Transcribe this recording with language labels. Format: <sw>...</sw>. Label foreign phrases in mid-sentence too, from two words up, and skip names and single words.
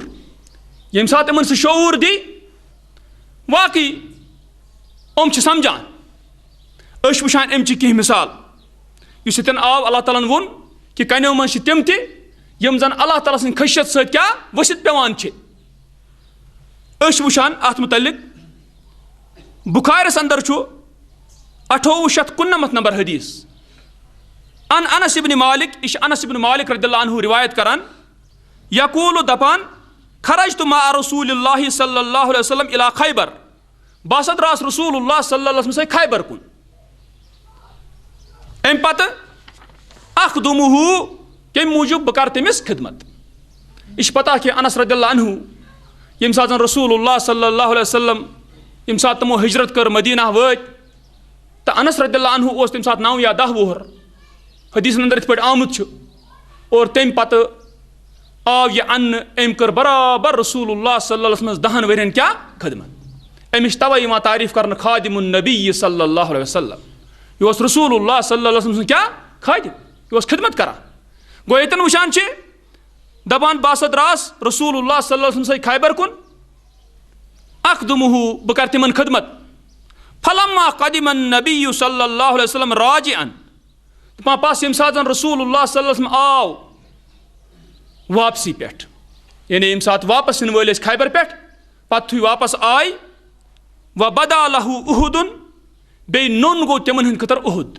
<ks>ییٚمہِ ساتہٕ یِمن سُہ شعوٗر دی واقعی یِم چھِ سمجھان أسۍ چھِ وٕچھان اَمچہِ کینٛہہ مِثال یُس ییٚتٮ۪ن آو</ks> <ar>اللہ تعالیٰ</ar> <ks>ہن ووٚن کہِ کَنیو منٛز چھِ تِم تہِ یِم زن</ks> <ar>اللہ تعالیٰ</ar> <ks>سٕنٛدِ خشیت سۭتۍ کیٛاہ ؤسِتھ پٮ۪وان چھِ أسۍ چھِ وٕچھان اَتھ مُتعلق بُخارِیَس اندر چھُ 2899 نمبر حدیٖث انس ابن مالک یہِ چھِ انس ابن مالک</ks> <ar>رضی اللہ عنہ</ar> <ks>روایت کران یقوٗلُ دپان</ks> <ar>خرجت مع رسول اللہ صلی اللہ علیہ وسلم الى خیبر</ar> <ks>بہٕ ہسا درٛاس</ks> <ar>رسول اللہ صلی اللہ علیہ وسلم</ar> <ks>سۭتۍ خیبر کُن. اَمہِ پتہٕ اکھ دوٚمُہوٗ کَمہِ موٗجوٗب بہٕ کَرٕ تٔمِس خدمت. یہِ چھِ پتہ کہِ انس</ks> <ar>رضی اللہ عنہ</ar> <ks>ییٚمہِ ساتہٕ زن</ks> <ar>رسول اللہ صلی اللہ علیہ وسلم</ar> <ks>ییٚمہِ ساتہٕ تِمو ہجرت کٔر مدیٖنہ وٲتۍ تہٕ انس</ks> <ar>رضی اللہ عنہ</ar> <ks>اوس تَمہِ ساتہٕ 9 یا 10 وُہُر حدیٖثن انٛدر یِتھ پٲٹھۍ آمُت چھُ. اور تَمہِ پتہٕ آو یہِ اننہٕ أمۍ کٔر برابر</ks> <ar>رسول اللہ صلی اللہ علیہ وسلمس</ar> <ks>10 ؤرین کیٛاہ خدمت. أمِس چھِ تَوَے یِوان تعریٖف کرنہٕ</ks> <ar>خادم النبی صلی اللہ علیہ وسلم.</ar> <ks>یہِ اوس</ks> <ar>رسول اللہ صلی اللہ علیہ وسلم</ar> <ks>سُنٛد کیٛاہ خادم, یہِ اوس خدمت کران. گوٚو ییٚتٮ۪ن وٕچھان چھِ دپان بہٕ ہسا درٛاس</ks> <ar>رسول اللہ صلی اللہ علیہ وسلم</ar> <ks>سۭتۍ خیبر کُن اکھ دوٚمُہوٗ بہٕ کرٕ تِمن خدمت.</ks> <ar>فلما قدم النبی صلی اللہ علیہ وسلم راجعن</ar> <ks>دپان پس ییٚمہِ ساتہٕ زن</ks> <ar>رسول اللہ صلی اللہ علیہ وسلم</ar> <ks>آو واپسی پٮ۪ٹھ, یعنی ییٚمہِ ساتہٕ واپس یِنہٕ وٲلۍ ٲسۍ خیبر پٮ۪ٹھ پتہٕ یِتھُے واپس آے</ks> <ar>وبدا لہو اُہدُن</ar> <ks>بیٚیہِ نوٚن گوٚو تِمن ہٕنٛدِ خٲطرٕ اُہد.</ks>